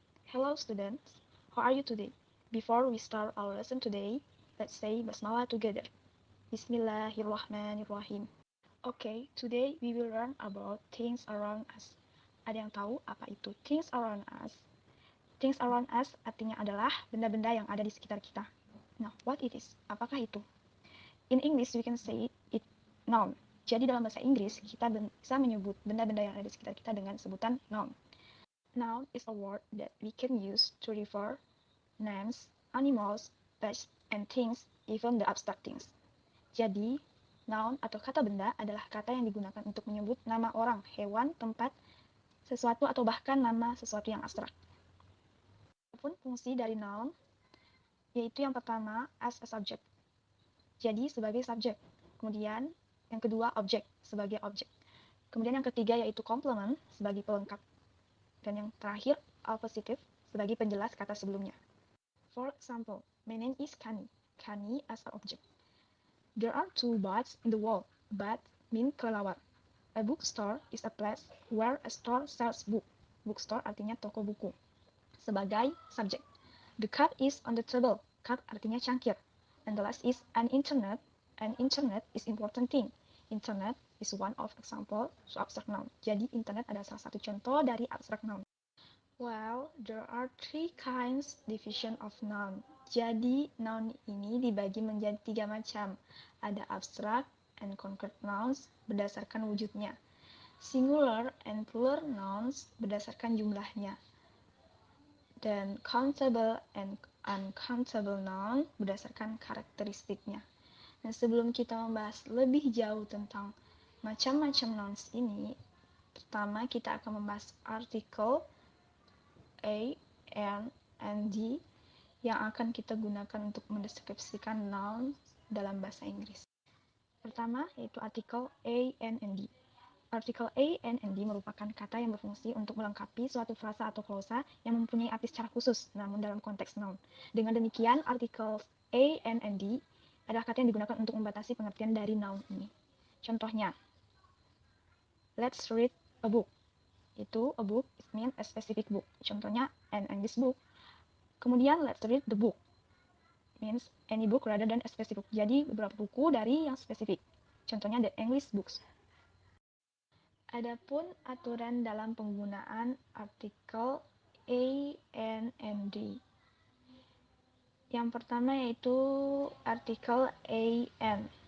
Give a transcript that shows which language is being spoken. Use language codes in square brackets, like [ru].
[en] Hello students, how are you today? Before we start our lesson today, let's say basmalah together. Bismillahirrahmanirrahim. Okay, today we will learn about things around us. [id] Ada yang tahu apa itu things around us? Things around us artinya adalah benda-benda yang ada di sekitar kita. [en] Now, what it is? [id] Apakah itu? [en] In English, we can say it noun. [id] Jadi dalam bahasa Inggris, kita bisa menyebut benda-benda yang ada di sekitar kita dengan sebutan noun. [en] Noun is a word that we can use to refer names, animals, places, and things, even the abstract things. [id] Jadi, noun atau kata benda adalah kata yang digunakan untuk menyebut nama orang, hewan, tempat, sesuatu, atau bahkan nama sesuatu yang abstrak. Adapun fungsi dari noun, yaitu yang pertama, [en] as a subject. [id] Jadi, sebagai subjek. Kemudian, yang kedua, objek, sebagai objek. Kemudian yang ketiga yaitu complement, sebagai pelengkap. Dan yang terakhir, appositive, sebagai penjelas kata sebelumnya. [en] For example, my name is Kani. Kani as an object. There are two bats in the wall. Bat mean kelelawar. A bookstore is a place where a store sells book. Bookstore [id] artinya toko buku. Sebagai subjek. [en] The cup is on the table. Cup [id] artinya cangkir. [en] And the last is an internet. An internet is important thing. Internet is one of example to abstract noun. [id] Jadi internet adalah salah satu contoh dari abstract noun. [en] Well, there are three kinds division of noun. [id] Jadi, noun ini dibagi menjadi 3 macam. Ada abstract and concrete nouns berdasarkan wujudnya. Singular and plural nouns berdasarkan jumlahnya. Dan countable and uncountable noun berdasarkan karakteristiknya. Nah, sebelum kita membahas lebih jauh tentang macam-macam nouns ini, pertama kita akan membahas artikel A, N, and D yang akan kita gunakan untuk mendeskripsikan noun dalam bahasa Inggris. Pertama, yaitu artikel A, N, and D. Artikel A, N, and D merupakan kata yang berfungsi untuk melengkapi suatu frasa atau klausa yang mempunyai arti secara khusus, namun dalam konteks noun. Dengan demikian, artikel A, N, and D adalah kata yang digunakan untuk membatasi pengertian dari noun ini. Contohnya, [en] let's read a book. Itu a book is mean a specific book. Contohnya an English book. Kemudian let's read the book means any book rather than a specific. [id] Jadi beberapa buku dari yang spesifik. Contohnya the English books. Adapun aturan dalam penggunaan artikel A, N, and D. Yang pertama yaitu artikel A, N.